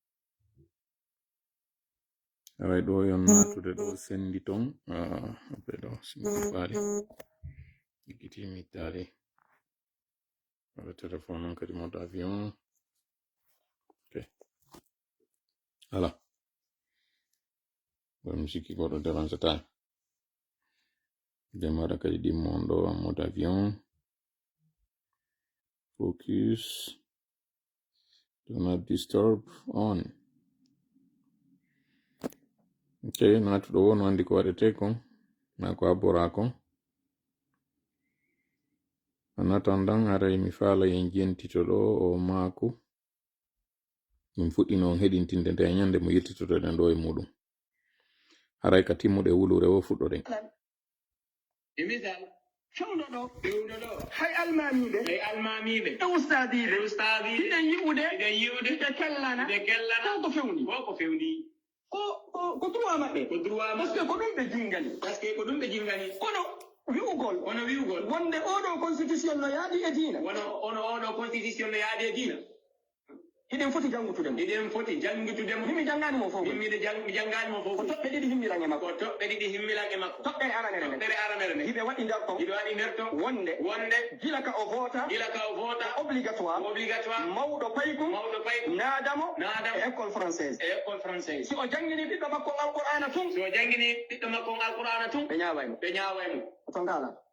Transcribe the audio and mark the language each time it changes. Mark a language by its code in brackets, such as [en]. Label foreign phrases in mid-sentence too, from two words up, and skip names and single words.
[ff] Aray ɗo yon natude ɗo sendi ton ɓe ɗo simipali ikkitimi tali wala téléphone on kadi [fr] mode avion. [ff] Okay. Voilà, mi sikki goɗɗo dérange ta de maɗa kadi ɗimmon ɗo [fr] mode avion. [en] Focus, do not disturb on. [ff] Okay, natuɗo wo no andi ko waɗete kon na ko abbora kon. [fr] En attendant [ff] aray mi faala yen jentito ɗo o maako min fuɗɗino on heɗintinde nde ñande mo yettitoɗen ɗo e muɗum. Aray ka timmuɗe wulure wo fuɗɗoɗen. fewnuɗo hay almamiɓe e ustadiɓe hiɗen yi'ude hiɗe kellana taw ko fewni ko droit maɓɓe [fr] par ce que [ff] ko ɗum ɓe jingani kono wi'ugol wonde oɗo constitution no yaadi e diina hiɗen foti jangutudemo himi jangani mo fof ko toɓɓe ɗiɗi himmilan e makko toɓɓere aranere nde hiɓe waɗi nder ton wonde gila ka o vota obligatoire mawɗo paykum naadamo e [fr] école française [ff] si o jangini ɓiɗɗo makko alqur'ana tun ɓe ñawaymo to ngala